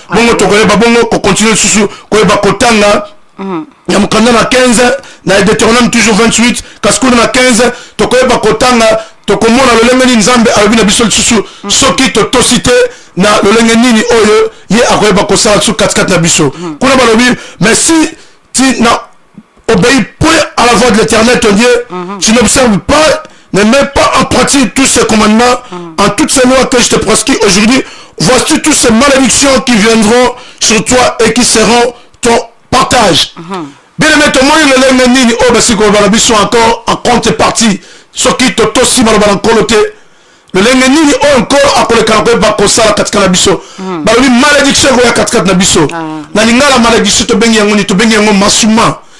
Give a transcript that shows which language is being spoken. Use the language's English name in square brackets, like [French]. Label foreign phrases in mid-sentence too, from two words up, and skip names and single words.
[Lingala] Bongo tokoyeba bongo kokontinue lisusu koyeba kotanga. Mhm. Ya mokanda na quinze, na Deutéronome toujours vingt-huit, kasi kuna na quinze, tokoyeba kotanga, tokomona lolenge nini Nzambe alobi na biso lisusu, Mhm. soki totosi te, na lolenge nini oyo ye akoyeba kosala lisusu katikati na biso. Mhm. Kuna balobi, [French] mais si tu n'as obéi point à la voix de l'Éternel, ton Dieu, Mhm. tu n'observes pas, ne mets pas en pratique tous ces commandements, Mhm. en toutes ces lois que je te prescris aujourd'hui, voici toutes ces malédictions qui viendront sur toi et qui seront ton partage. Mhm. [Lingala] Bien aimé, tomoni lolenge nini oyo basi koyeba na biso [French] encore en contrepartie, [Lingala] soki totosi maloba na Nkolo te. Lolenge nini oyo Nkolo akoleka na koyeba kosala katika na biso. Mhm. Balobi malédiction ekoya katikati na biso. Ah. Na lingala malédiction tobengi yango nini? Tobengi yango masuma.